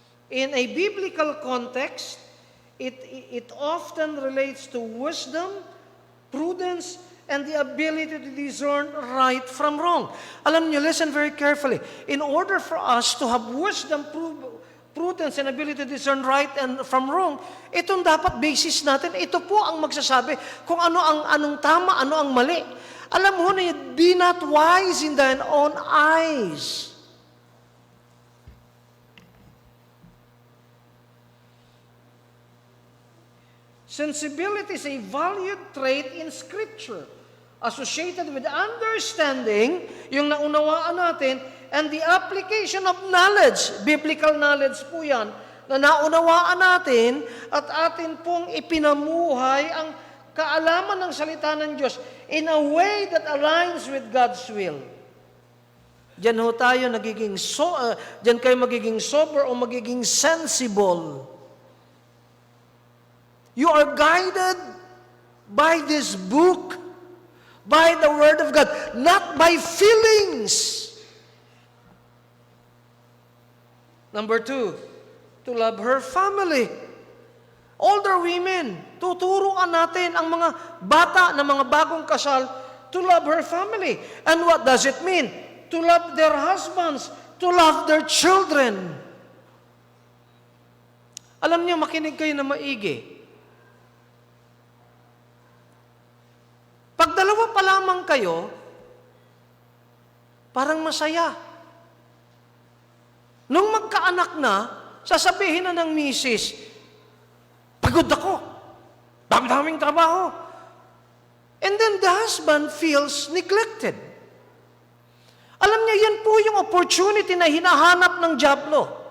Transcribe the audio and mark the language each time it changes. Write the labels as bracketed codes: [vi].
[en] In a biblical context, it often relates to wisdom, prudence, and the ability to discern right from wrong. [tl] Alam niyo, [en] listen very carefully. In order for us to have wisdom, prudence, and ability to discern right and from wrong, [tl] itong dapat basis natin. Ito po ang magsasabi kung anong tama, ano ang mali. Alam mo na, [en] be not wise in thine own eyes. Sensibility is a valued trait in Scripture, associated with understanding, [tl] yung naunawaan natin, [en] and the application of knowledge, biblical knowledge [tl] po yan, na naunawaan natin at atin pong ipinamuhay ang kaalaman ng salita ng Diyos [en] in a way that aligns with God's will. [tl] Diyan ho tayo diyan kayo magiging sober o magiging sensible. [en] You are guided by this book, by the Word of God, not by feelings. Number 2, to love her family. Older women, [tl] tuturuan natin ang mga bata na mga bagong kasal [en] to love her family. And what does it mean? To love their husbands, to love their children. [tl] Alam niyo, makinig kayo na maigi. Pag dalawa pa lamang kayo, parang masaya. Nung magkaanak na, sasabihin na ng misis, pagod ako, dami-daming trabaho. [en] And then the husband feels neglected. [tl] Alam niya, yan po yung opportunity na hinahanap ng dyablo.